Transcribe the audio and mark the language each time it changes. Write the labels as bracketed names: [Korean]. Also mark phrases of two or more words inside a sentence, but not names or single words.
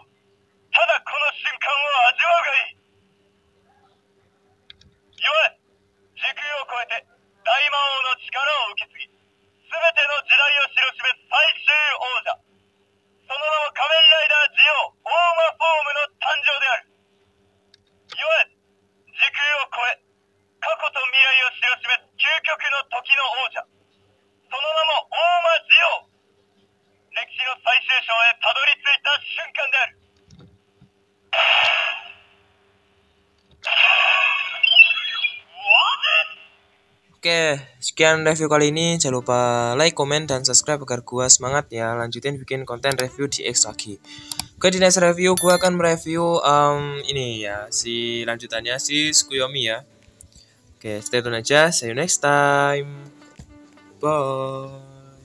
[Japanese] ただこの瞬間を味わうがいい。いわゆる時空を超えて大魔王の力を受け継ぎ、すべての時代を知らしめす最終王者、その名も仮面ライダージオオーマフォームの誕生である。いわゆる時空を超え過去と未来を知らしめす究極の時の王者、その名もオーマジオ、歴史の最終章へたどり着いた瞬間である。 [Indonesian] Oke, sekian review kali ini. Jangan lupa like, komen, dan subscribe agar gua semangat ya lanjutin bikin konten review di X lagi. Oke, di [English] next review [Indonesian] gua akan mereview ini ya, si lanjutannya si Tsukuyomi ya. Oke, [English] stay tune [Indonesian] aja. [English] See you next time. Bye.